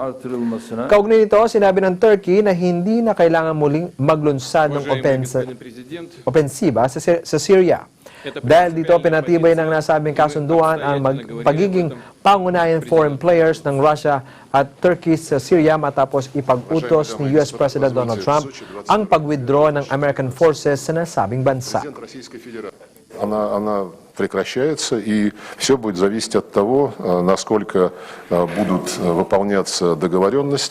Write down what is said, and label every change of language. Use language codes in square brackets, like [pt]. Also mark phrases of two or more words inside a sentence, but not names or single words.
[tl] Kaugnay nito, sinabi ng Turkey na hindi na kailangan muling maglunsad ng opensiba sa Syria. Dahil dito, pinatibay ng nasabing kasunduan ang pagiging pangunahing [en] foreign players [tl] ng Russia at Turkey sa Syria matapos ipag-utos ni [en] US President [tl] Donald Trump ang pag-withdraw ng [en] American forces [tl] sa nasabing bansa. [ru] Она прекращается, и все будет зависеть от того, насколько будут выполняться договоренности.